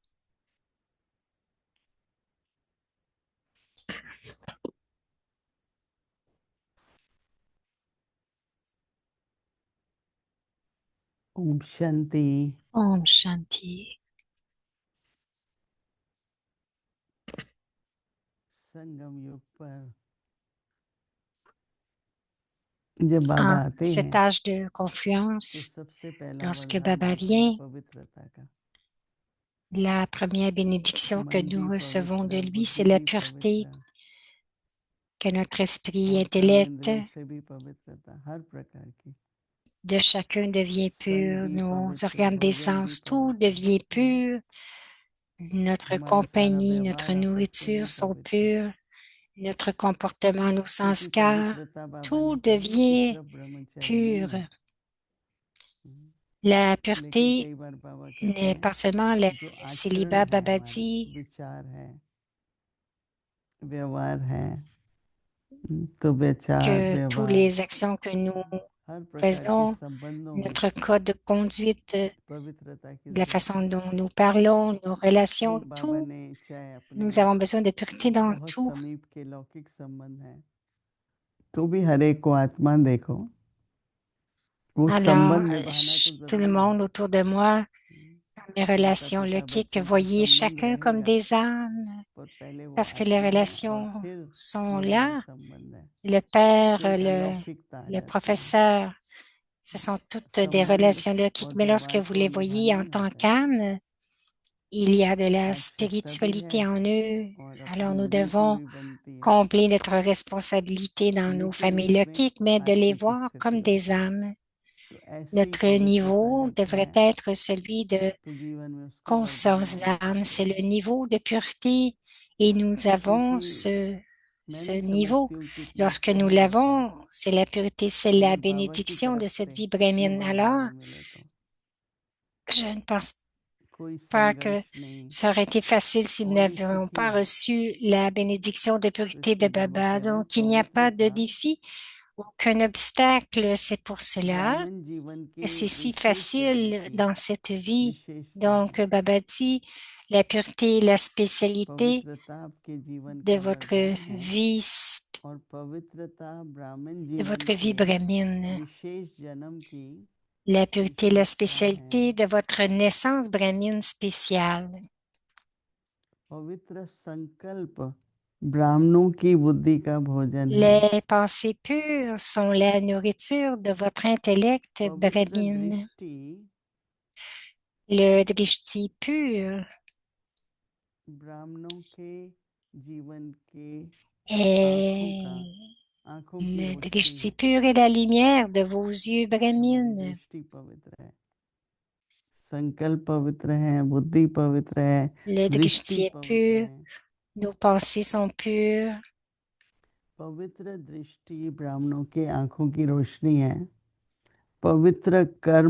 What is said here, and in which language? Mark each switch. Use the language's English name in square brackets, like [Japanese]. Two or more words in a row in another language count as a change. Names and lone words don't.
[Hindi] Om Shanti. Om Shanti. संगम युग पर जब बाबा [French] En [Hindi] आते [French] cet [Hindi] हैं [French] âge de [Hindi] तो [French] confluence, [Hindi] सबसे पहला [French] lorsque [Hindi] वरदान Baba देते हैं [French] vient, [Hindi] पवित्रता का। [French] la première bénédiction que [Hindi] मन भी [French] nous recevons de [Hindi] पवित्र, [French] lui, c'est [Hindi] बुद्धि [French] la [Hindi] भी [French] pureté, [Hindi] पवित्र [French] que notre esprit, [Hindi] और [French] intellect [Hindi] कर्मेंद्रियों से भी पवित्रता, हर प्रकार की। [French] de chacun devient [Hindi] संग [French] pur, [Hindi] भी [French] nos [Hindi] पवित्र, [French] organes des [Hindi] भोजन भी [French] sens, tout [Hindi] पवित्र, [French] devient pur, notre [Hindi] हमारा सारा [French] compagnie, notre [Hindi] व्यवहार आपस में भी [French] nourriture sont [Hindi] पवित्र, [French] purs, notre comportement, nos [Hindi] क्योंकि [French] sanskars, [Hindi] पवित्रता बाबा ने [French] tout [Hindi] कही कि [French] devient [Hindi] सिर्फ ब्रह्मचर्य [French] pur. [Hindi] में। [French] La [Hindi] लेकिन [French] pureté [Hindi] कई बार बाबा कहते [French] n'est [Hindi] हैं [French] pas seulement le [Hindi] जो आचरण [French] célibat, [Hindi] है [French] Baba [Hindi] हमारा, [French] dit, [Hindi] विचार है, व्यवहार है, तो विचार [French] que toutes [Hindi] व्यवहार [French] les actions que nous [Hindi] हर प्रकार के [French] faisons, [Hindi] संबंधों में [French] notre code de conduite, [Hindi] पवित्रता की [French] de la [Hindi] जरूरत [French] façon [Hindi] है। [French] dont nous parlons, nos [Hindi] फिर [French] relations, [Hindi] बाबा [French] tout, [Hindi] ने चाहे अपने [French] nous avons besoin de pureté dans [Hindi] बहुत [French] tout. [Hindi] समीप के लौकिक संबंध हैं तो भी हर एक को आत्मा देखो, वो [French] Alors, [Hindi] संबंध निभाना तो [French] tout le [Hindi] जरूरी है। [French] monde autour de moi, dans mes [Hindi] माता [French] relations [Hindi] पिता [French] logiques, [Hindi] बच्चों का [French] voyez [Hindi] संबंध [French] chacun comme [Hindi] रहेगा, [French] des âmes, [Hindi] पर पहले वो [French] parce que les [Hindi] आत्मा है और [French] relations [Hindi] फिर [French] sont [Hindi] निराय [French] là. [Hindi] संबंध है, [French] Le père, [Hindi] तो एक अलौकिकता आ [French] le [Hindi] जाती है। [French] professeur, ce sont toutes des [Hindi] संबंध [French] relations logiques, [Hindi] और [French] mais lorsque [Hindi] व्यवहार [French] vous [Hindi] को [French] les voyez [Hindi] निभाना [French] en [Hindi] ही [French] tant [Hindi] आता है, [French] qu'âme, il y a de la [Hindi] आवश्यकता भी है [French] spiritualité en eux. [Hindi] और [French] Alors [Hindi] अपनी [French] nous [Hindi] ड्यूटी [French] devons [Hindi] भी बनती है, [French] combler notre responsabilité dans nos [Hindi] लेकिन [French] familles [Hindi] उसमें [French] logiques, mais de les [Hindi] आत्मिक [French] voir [Hindi] स्थिति [French] comme des [Hindi] होती है। [French] âmes. [Hindi] तो ऐसी [French] Notre [Hindi] पवित्रता [French] niveau [Hindi] जब [French] devrait [Hindi] है [French] être celui de [Hindi] तो जीवन में उसको वरदान [French] conscience [Hindi] मिलना [French] d'âme. C'est le [Hindi] चाहिए, [French] niveau de pureté et nous avons [Hindi] क्योंकि मैं [French] ce [Hindi] नहीं [French] niveau. [Hindi] समझती हूँ कितना [French] Lorsque nous [Hindi] पुण्य होता [French] l'avons, c'est la pureté, c'est la [Hindi] अगर बाबा की [French] bénédiction de [Hindi] तरफ [French] cette [Hindi] से [French] vie [Hindi] ये [French] brahmine. Alors, [Hindi] वरदान मिले तो। [French] je ne pense [Hindi] कोई [French] pas que [Hindi] संघर्ष नहीं [French] ça aurait été facile si nous [Hindi] और ही [French] n'avions [Hindi] सुखी [French] pas [Hindi] है। [French] reçu la bénédiction de [Hindi] तो [French] pureté de [Hindi] इसलिए बाबा [French] Baba. [Hindi] कह रहे हैं [French] Donc, il n'y a pas de [Hindi] पवित्रता [French] défi, aucun obstacle. C'est pour cela [Hindi] ब्राह्मण जीवन [French] que [Hindi] की [French] c'est si [Hindi] विशेष जन्म [French] facile [Hindi] की [French] dans cette vie. [Hindi] विशेषता [French] Donc, [Hindi] है। [French] Baba dit, la pureté est la spécialité [Hindi] पवित्रता आपके जीवन [French] de [Hindi] का [French] votre [Hindi] वरदान है [French] vie, [Hindi] और पवित्रता ब्राह्मण [French] de [Hindi] जीवन [French] votre vie [Hindi] के [French] brahmine. [Hindi] विशेष जन्म की [French] La pureté est la [Hindi] विशेषता है। [French] spécialité de votre naissance brahmine spéciale. [Hindi] पवित्र संकल्प ब्राह्मणों की बुद्धि का भोजन है। [French] Les pensées pures sont la nourriture de votre intellect [Hindi] पवित्र [French] brahmine. [Hindi] दृष्टि [French] Le drishti pur [Hindi] ब्राह्मणों के जीवन के [French] est [Hindi] आंखों की [French] le [Hindi] रोशनी [French] drishti [Hindi] है। [French] pur est la lumière de vos yeux [Hindi] हमारी [French] brahmines. [Hindi] दृष्टि पवित्र है, संकल्प पवित्र है, बुद्धि पवित्र है, [French] Le [Hindi] दृष्टि [French] drishti est [Hindi] पवित्र [French] pur, [Hindi] है। [French] nos pensées sont pures. [Hindi] पवित्र दृष्टि ब्राह्मणों के आंखों की रोशनी है। पवित्र कर्म